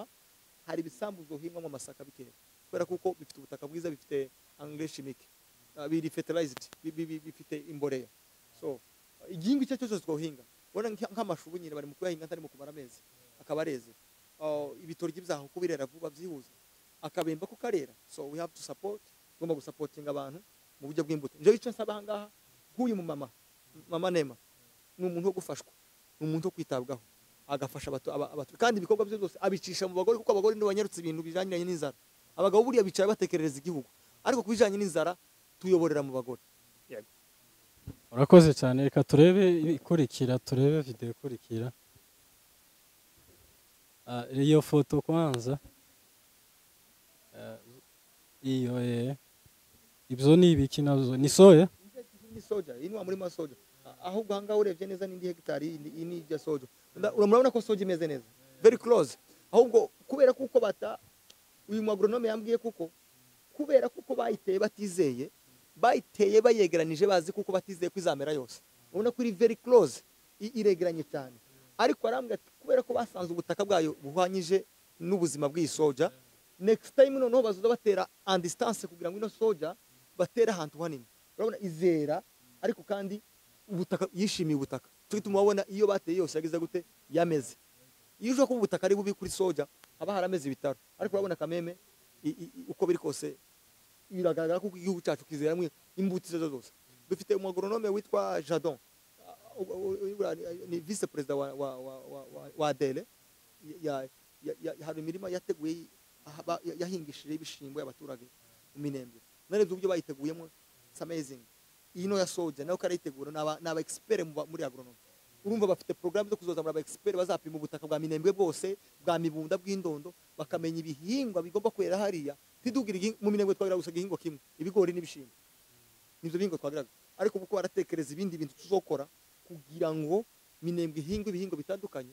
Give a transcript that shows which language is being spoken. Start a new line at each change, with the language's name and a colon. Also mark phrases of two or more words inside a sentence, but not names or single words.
Kinyarwanda: Hari ibisambu zohingwamo amasaka bikera kubera kuko bifite ubutaka bwiza, bifite
French: engrais chimique,
Kinyarwanda: biri fertilized, bifite imboreya. So igihingwa icyo cyose twohinga, ubona nk'amashu nyine bari mu kuyahinga ntari mu kumara amezi akaba areze. Ibitoryi byaho kubirera vuba byihuza, akabemba ko karera.
English: So we have to support,
Kinyarwanda: tugomba gusupportinga abantu mu buryo bw'imbuto. Nje icyo nsaba ahangaha nk'uyu mama Nema ni umuntu wo gufashwa, ni umuntu wo kwitabwaho, agafasha abatu kandi ibikorwa bye byose abicisha mu bagore, kuko abagore nibo banyarutse ibintu bijanye n'inzara. Abagabo buriya bicara batekerereza igihugu, ariko kubijanye n'inzara tuyoborera mu bagore. Yego. Urakoze cyane. Reka turebe ikurikira, turebe video ikurikira. Iyo foto kwanza, iyo ibyo ni ibiki nazo? Ni soya? Ni soja, ino muri masoja. Ahubwo hanga urebye neza n'indi hegitari ini ya soja. Urabona ko soja imeze neza,
English: very close.
Kinyarwanda: Ahubwo kubera kuko uyu agronome yambwiye kuko kubera kuko bayiteye batizeye, bayiteye bayegeranije bazi kuko batizeye kwizamera yose. Ubona ko iri
English: very close,
Kinyarwanda: iregeranye cyane. Ariko arambwira ati kubera ko basanze ubutaka bwayo buhwanyije n'ubuzima bw'iyi soja,
English: next time
Kinyarwanda: noneho bazoza batera
English: on distance
Kinyarwanda: kugira ngo ino soja batera ahantu hanini. Urabona izera, ariko kandi ubutaka yishimiye ubutaka. Cyo gituma wabona iyo bateye yose yagize gute yameze. Iyo ushaka ko ubutaka ari bubi kuri soja haba harameze ibitaro, ariko urabona kameme uko biri kose biragaragara ko igihugu cyacu kizeramwe imbuto zose. Dufite umugronome witwa Jadon, ni vice president wa Adele, hari imirima yateguye yahingishije ibishimbo y'abaturage mu Minembwe. Narebye uburyo bayiteguyemo,
English: it's amazing.
Kinyarwanda: Ino ya soja nayo karayitegura n'aba expert muri agronome. Urumva bafite programme zo kuzoza muri aba expert bazapima ubutaka bwa Minembwe bwose, bwa Mibunda, bw'Indondo, bakamenya ibihingwa bigomba kwera hariya. Tidugira mu Minembwe twagira gusa igihingwa kimwe, ibigori n'ibishimbo. Nivyo bihingwa twagiraga, ariko buko baratekereza ibindi bintu tuzokora kugira ngo Minembwe ihingwe ibihingwa bitandukanye.